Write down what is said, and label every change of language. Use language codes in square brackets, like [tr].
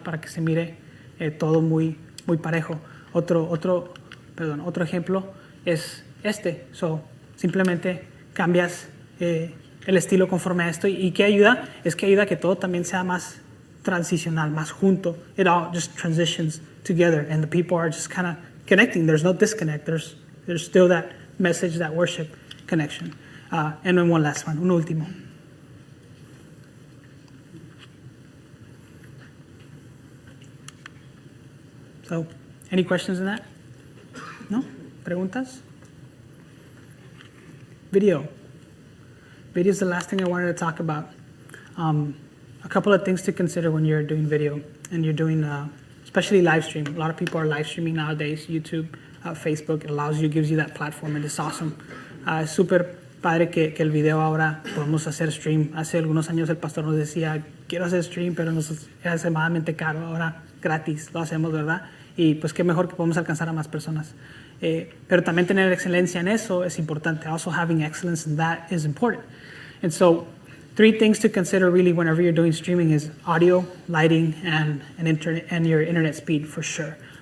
[es] Para que se mire todo muy parejo. Otro ejemplo es simplemente cambias el estilo conforme a esto. ¿Y qué ayuda? Es que ayuda a que todo también sea más transicional, más junto. [en] It all just transitions together and the people are just kind of connecting. There's no disconnect. There's still that message, that worship connection. And then one last one, [es] un último. [en] So, any questions on that? No? [es] Preguntas? [en] Video. Video is the last thing I wanted to talk about. A couple of things to consider when you're doing video and you're doing, especially live stream. A lot of people are live streaming nowadays, YouTube, Facebook. It allows you, gives you that platform, and it's awesome. [es] Es súper padre que el video ahora podemos hacer stream. Hace algunos años el pastor nos decía, quiero hacer stream, pero nos es extremadamente caro. Ahora gratis lo hacemos, ¿verdad? Y pues qué mejor que podemos alcanzar a más personas. Pero también tener excelencia en eso es importante. [en] Also having excellence in that is important. And so 3 things to consider really whenever you're doing streaming is audio, lighting, and your internet speed for sure.